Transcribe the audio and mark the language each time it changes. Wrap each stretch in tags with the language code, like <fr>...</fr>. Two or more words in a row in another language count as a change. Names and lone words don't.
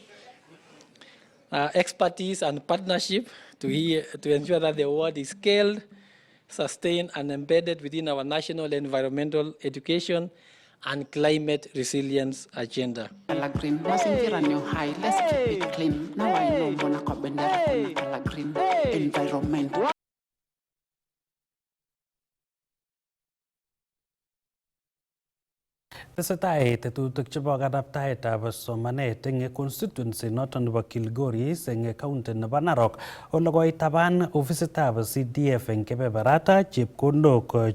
<en>Expertise and partnership to ensure that the award is scaled, sustained, and embedded within our national environmental education and climate resilience agenda. Environment.</en> <kln>Tesetai tetutik chebo kanaptaetab somanet eng constituency noton nebo Kilgoris eng county nebo Narok ole koitaban ofisitab CDF eng kebeberata chepkondok</kln>